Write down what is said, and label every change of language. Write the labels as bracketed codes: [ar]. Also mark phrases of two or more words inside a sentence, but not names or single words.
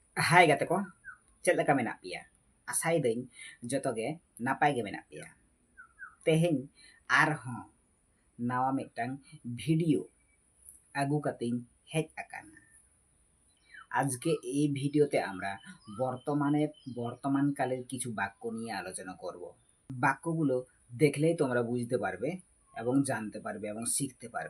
[sat] Hai gate ko, ᱪᱮᱫ ᱞᱮᱠᱟ ᱢᱮᱱᱟᱜ ᱯᱮᱭᱟ? ᱟᱥᱟᱭᱮᱫᱟᱹᱧ ᱡᱚᱛᱚᱜᱮ ᱱᱟᱯᱟᱭ ᱜᱮ ᱢᱮᱱᱟᱜ ᱯᱮᱭᱟ। ᱛᱮᱦᱮᱧ ᱟᱨᱦᱚᱸ ᱱᱟᱣᱟ ᱢᱤᱫᱴᱟᱝ ভিডিও আগুকাতেই হেজ আকানা। [bn] আজকে এই ভিডিওতে আমরা বর্তমানকালের কিছু বাক্য নিয়ে আলোচনা করব। বাক্যগুলো দেখলেই তোমরা বুঝতে পারবে এবং জানতে পারবে এবং শিখতে পারবে।